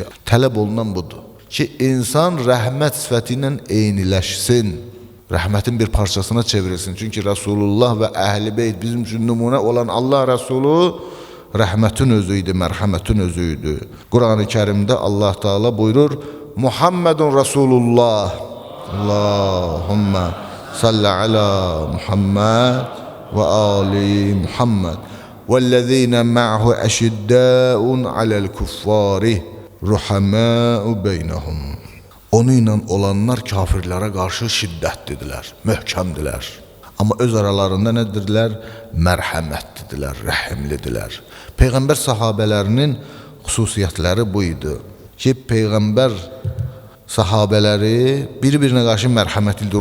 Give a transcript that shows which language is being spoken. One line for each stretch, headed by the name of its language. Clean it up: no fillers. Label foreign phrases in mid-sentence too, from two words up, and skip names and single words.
Azerbaijani: Tələb olunan budur ki, insan rəhmət sifəti ilə eyniləşsin, rəhmətin bir parçasına çevrilsin. Çünki Rasulullah və Əhl-i Beyt bizim üçün nümunə olan Allah Rəsulu rəhmətin özüydü, mərhəmətin özüydü. Quran-ı Kərimdə Allah Teala buyurur,
Arabic: مُحَمَّدٌ رَسُولُ اللَّهِ اللهم صل على محمد وآل محمد وَالَّذِينَ مَعَهُ أَشِدَّاءُ عَلَى الْكُفَّارِ رُحَمَاءُ بَيْنَهُمْ.
Azerbaijani: Onu ilə olanlar kafirlərə qarşı şiddətlidirlər, möhkəmdilər. Amma öz aralarında nədirlər? Mərhəmətlidirlər, rəhimlidirlər. Peyğəmbər sahabələrinin xüsusiyyətləri bu idi ki, Peyğəmbər sahabələri bir-birinə qarşı mərhəmətlidir.